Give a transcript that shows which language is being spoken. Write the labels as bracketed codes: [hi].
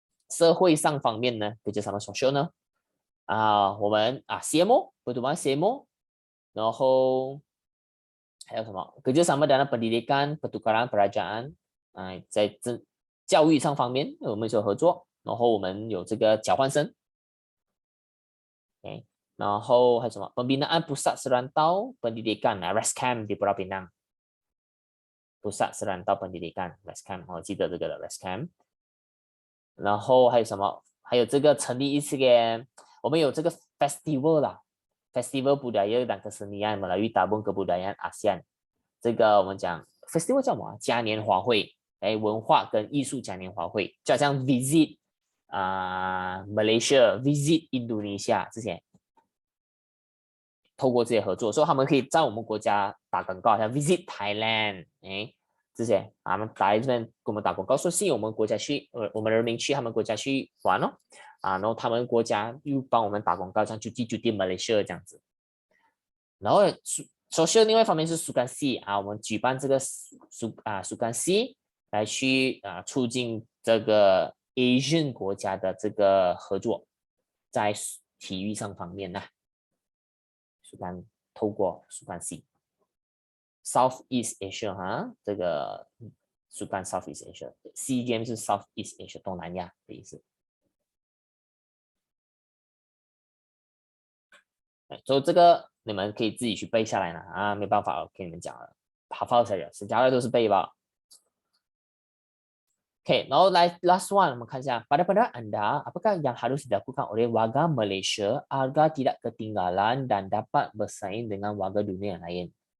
[zh] 社会上方面呢，这叫什么 social 呢？我们CMO pertumbuhan CMO， 然后还有什么 [ms] kerjasama dalam pendidikan pertukaran pelajaran， [zh] 在教育上方面我们有合作，然后我们有这个交换生。 [ms] Okay， 然后还有什么 pembinaan pusat serantau pendidikan RESCAM di Pulau Pinang， pusat serantau pendidikan RESCAM， [zh] 我记得这个的 [ms] RESCAM。 [zh] 然后还有什么？还有这个成立一次我们有这个 festival 啦 ， [ms] Festival Budaya dan Kesenian Melalui Tabung Kebudayaan ASEAN。 [zh] 这个我们讲 festival 叫什么？嘉年华会，文化跟艺术嘉年华会，就好像 visit Malaysia、visit Indonesia 这些，透过这些合作，所以他们可以在我们国家打广告，像 visit Thailand，这些他们来这边给我们打广告，说吸引我们国家去，我们人民去他们国家去玩然后他们国家又帮我们打广告，像酒店 Malaysia 这样子。然后social 另外一方面是苏干系我们举办这个苏干系来去促进这个 Asian 国家的这个合作，在体育上方面苏干透过苏干系。 Southeast Asia 这个苏干 Southeast Asia， SEA Games 是 Southeast Asia 东南亚的意思。所以这个你们可以自己去背下来了没办法，我跟你们讲了，hafal saja， 剩下的都是背吧。 [ms] OK， 然后来 last one， [zh] 我们看一下 [ms] pada pendapat Anda apakah yang harus dilakukan oleh warga Malaysia agar tidak ketinggalan dan dapat bersaing dengan warga dunia yang lain。